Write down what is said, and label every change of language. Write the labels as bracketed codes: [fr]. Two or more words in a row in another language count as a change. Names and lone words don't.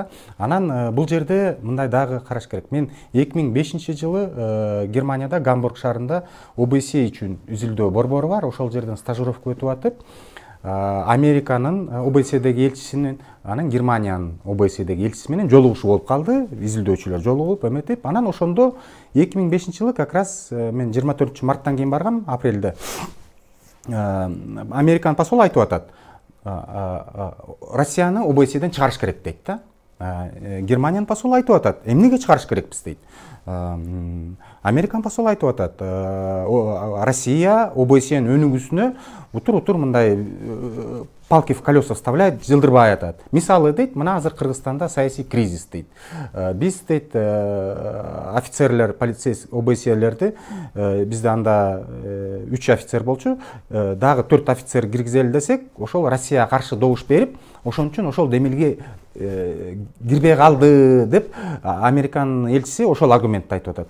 [ky] Анан бул жерде мындай дагы караш керек. Мен 2005-жылы Германияда Гамбург шаарында ОБСЕ үчүн үзүлдөө борбору бар. Ошол жерден стажировка өтүп атып, Американын ОБСЕдеги элчисинин, анан Германиянын ОБСЕдеги элчиси менен жолугушуу болуп калды. Изилдөөчүлөр жолугуп эметип, анан ошондо 2005-жылы [ru] как раз [ky] мен 24-марттан кийин баргам, апрелде. Американ посол айтып атат. Россияны ОБСЕден чыгарыш керек дейт да. Германиянын посол айтып атат. Эмнеге чыгарыш керекпиз дейт. Американ посол айтып атат. Россия ОБСЕнин өнүгүүсүнө утур мындай [ru] палки в колеса вставляет, [ky] жылдырбай атат. Мисалы дейт, мына азыр Кыргызстанда саясий кризис дейт. Биз дейт офицерлер, полицейский ОБСЕлерди, бизде анда 3 офицер болчу, дагы 4 офицер киргизели десек, ошол Россияга каршы добуш берип, ошон үчүн ошол демилге кирбей калды деп Американын элчиси ошол аргументти айтып атат.